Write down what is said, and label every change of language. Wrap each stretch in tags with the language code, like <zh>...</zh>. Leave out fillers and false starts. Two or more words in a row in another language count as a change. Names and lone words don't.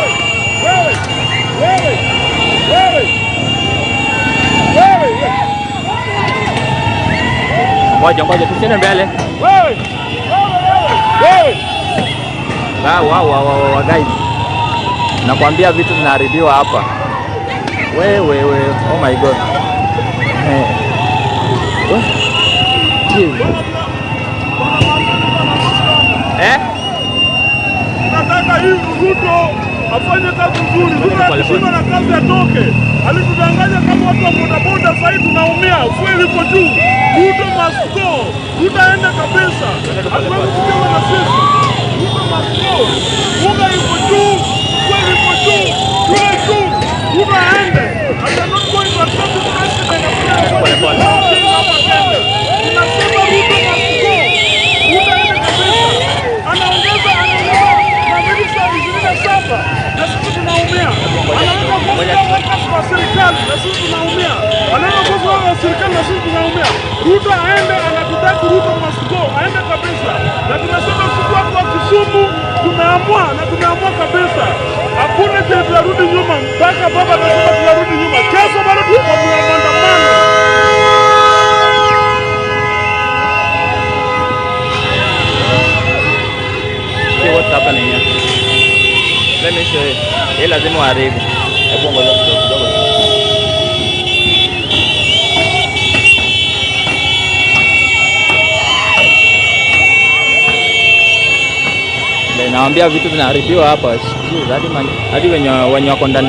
<sw>Ngoja tusiende mbele.</sw> <en>Wow guys.</en> <sw>Nakwambia vitu vinaharibiwa hapa. Wewe.</sw> <en>Oh my god.</en> <sw>Nataka hii Ruto afanye kazi nzuri. Ruto akishinda na kazi atoke. Alitudanganya kama watu wa bodaboda, sasa tunaumia. Fueli iko juu. Ruto</sw> <en>must go.</en> <sw>Ruto aende kabisa. Hatuwezi kukiwa na sisi.</sw> <en>Ruto must go.</en> <sw>Unga iko juu. Fueli iko juu. Kule juu. Ruto aende.</sw> <en>I am not going to accept the president.</en> <sw>Tunasema Ruto</sw> <en>must go.</en> <sw>Ruto aende kabisa. Anaongeza na sisi tunaumia. Anaweza kuwa serikali na sisi tunaumia. Anaweza kuwa serikali na sisi tunaumia. Ruto aende, anatutaka Ruto</sw> <en>must go.</en> <sw>Aende kabisa. Na tunasema siku watu Kisumu tumeamua na tumeamua kabisa. Hakuna cha tunarudi nyuma mpaka baba anasema tunarudi nyuma. Kesho bado tuko kwa maandamano.</sw> <en>See what's happening here. Let me show you.</en> <sw>Hii lazima uharibu. Hebu ngoja kidogo. Naambia vitu vinaharibiwa hapa. Hadi wenye wako ndani.</sw>